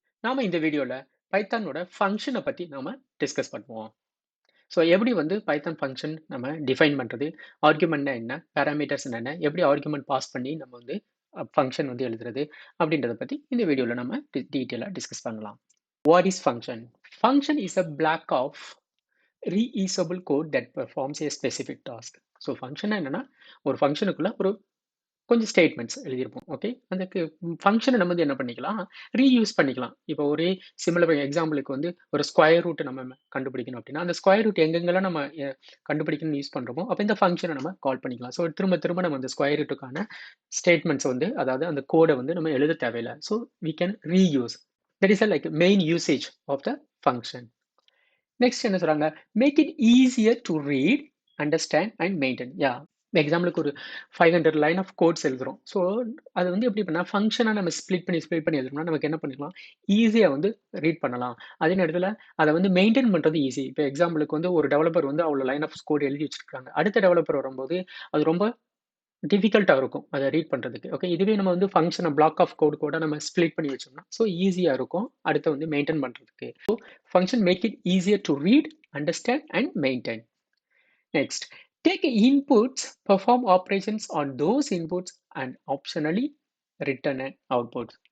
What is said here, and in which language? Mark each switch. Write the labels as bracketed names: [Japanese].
[Tamil] நாம இந்த வீடியோல பைத்தானோட ஃபங்க்ஷனை பத்தி நாம டிஸ்கஸ் பண்ணுவோம். ஸோ எப்படி வந்து பைத்தான் ஃபங்க்ஷன் நம்ம டிஃபைன் பண்றது, ஆர்குமெண்ட்னா என்ன, பேராமீட்டர்ஸ் என்ன, எப்படி ஆர்குமெண்ட் பாஸ் பண்ணி நம்ம வந்து ஃபங்க்ஷன் வந்து எழுதுறது அப்படின்றத பத்தி இந்த வீடியோல நம்ம டீட்டெயிலா டிஸ்கஸ் பண்ணலாம். [English] What is function? Function is a block of reusable code that performs a specific task. [Tamil] So function என்னன்னா ஒரு ஃபங்க்ஷனுக்குள்ள ஒரு கொஞ்சம் ஸ்டேட்மெண்ட்ஸ் எழுதியிருப்போம். ஓகே. அதுக்கு ஃபங்ஷன நம்ம வந்து என்ன பண்ணிக்கலாம், ரீயூஸ் பண்ணிக்கலாம். இப்போ ஒரே சிமிலர் எக்ஸாம்பிளுக்கு வந்து ஒரு ஸ்கொயர் ரூட் நம்ம கண்டுபிடிக்கணும் அப்படின்னா, அந்த ஸ்கொயர் ரூட் எங்கெங்கெல்லாம் நம்ம கண்டுபிடிக்கணும்னு யூஸ் பண்றோமோ, அப்ப இந்த ஃபங்ஷன நம்ம கால் பண்ணிக்கலாம். ஸோ திரும்ப திரும்ப நம்ம அந்த ஸ்கொயர் ரூட்டுக்கான ஸ்டேட்மெண்ட்ஸ் வந்து அதாவது அந்த கோட வந்து நம்ம எழுத தேவையில்ல. [English] So we can reuse. That is like main usage of the function. Next [Tamil] என்ன சொல்றாங்க? [English] Make it easier to read, understand and maintain. [Tamil] எக்ஸாம்பிளுக்கு ஒரு 500 லைன் ஆஃப் கோட்ஸ் எழுதுறோம். ஸோ அது வந்து எப்படி பண்ணா ஃபங்க்ஷனா நம்ம ஸ்ப்ளிட் பண்ணி எழுதணும்னா நமக்கு என்ன பண்ணிக்கலாம்? ஈஸியா வந்து ரீட் பண்ணலாம். அதே நேரத்துல அத வந்து மெயின்டெயின் பண்றது ஈஸி. இப்போ எக்ஸாம்பிளுக்கு வந்து ஒரு டெவலப்பர் வந்து அவ்வளோ லைன் ஆஃப் கோட் எழுதி வச்சிருக்காங்க. அடுத்த டெவலப்பர் வரும்போது அது ரொம்ப டிஃபிகல்ட்டா இருக்கும். அத ரீட் பண்றதுக்கு. ஓகே. இதுவே நம்ம வந்து ஃபங்ஷன பிளாக் ஆஃப் கோட் கூட நம்ம ஸ்ப்ளிட் பண்ணி வச்சோம்னா, ஸோ ஈஸியா இருக்கும். அடுத்து வந்து மெயின்டெயின் பண்றதுக்கு. [English] Function make it easier to read, understand, and maintain. Next, take inputs, perform operations on those inputs, and optionally return an output.